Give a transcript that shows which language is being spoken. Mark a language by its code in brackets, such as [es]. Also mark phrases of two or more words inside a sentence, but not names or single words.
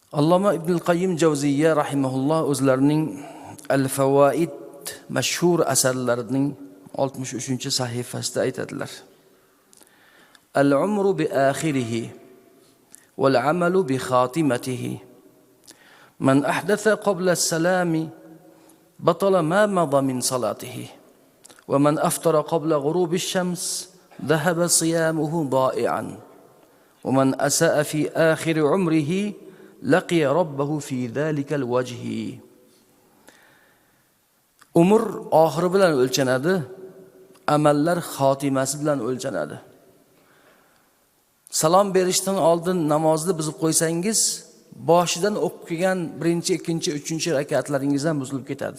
[uz] Alloma Ibn Qayyim Javziyya rahimahulloh o'zlarining Al-Fawaid mashhur asarlarining 63-sahifasida aytadilar. [ar] الأمر بآخره والعمل بخاتمته. من أحدث قبل السلام بطل ما مضى من صلاته. ومن أفطر قبل غروب الشمس ذهب صيامه ضائعا. ومن أساء في آخر عمره لقي ربه في ذلك الوجه. [uz] Umr oxiri bilan o'lchanadi, amallar xotimasi bilan o'lchanadi. Salom berishdan oldin namozni buzib qo'ysangiz, boshidan o'qib kelgan 1-chi, 2-chi, 3-chi rakatlaringiz ham buzilib ketadi.